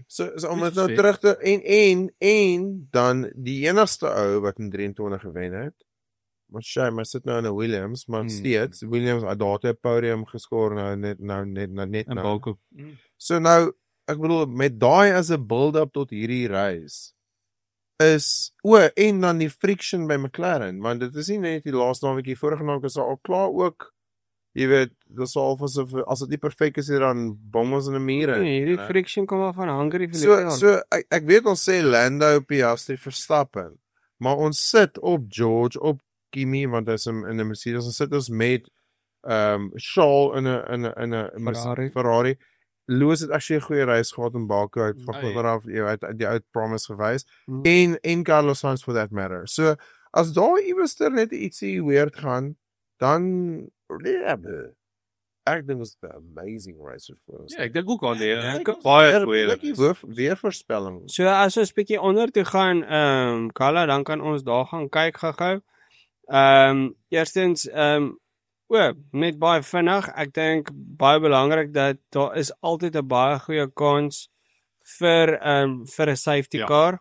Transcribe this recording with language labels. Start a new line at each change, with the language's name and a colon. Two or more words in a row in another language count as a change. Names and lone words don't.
Afrikaans: So om dit Dis nou sê. terug te en dan die enigste ou wat in 23 gewen het. Maar shame, hy sit nou in 'n Williams, maar steeds Williams het daar 'n podium geskoor net In nou. Baku. So nou, ek bedoel met daai as 'n build-up tot hierdie reis is en dan die friction by McLaren, want dit is nie net die laaste naweekie vorige naweek is al klaar ook. Jy weet, dis al asof as dit nie perfek is hier dan bom ons in 'n muur in. Nee, hierdie friction kom af van Hungary vir So ek weet ons sê Lando, Piastri, Verstappen, maar ons sit op George, op Kimi want hy's in 'n Mercedes, ons sit ons met Charles in 'n Ferrari. Lewis het actually 'n goeie reis gehad in Baku uit van vooraf die uit promise gewys en Carlos Sainz
English: for that matter.
Afrikaans: So as daar iewers net ietsie weird gaan, dan ek dink dit was 'n
English: amazing race for us.
Afrikaans: Ja, ek dink ook al nee. Baie goeie. Weer voorspelling. So as ons bietjie onder toe gaan, Kala, dan kan ons daar gaan kyk gou-gou. Eerstens, net baie vinnig, ek dink baie belangrik dat daar is altyd 'n baie goeie kans vir 'n safety car.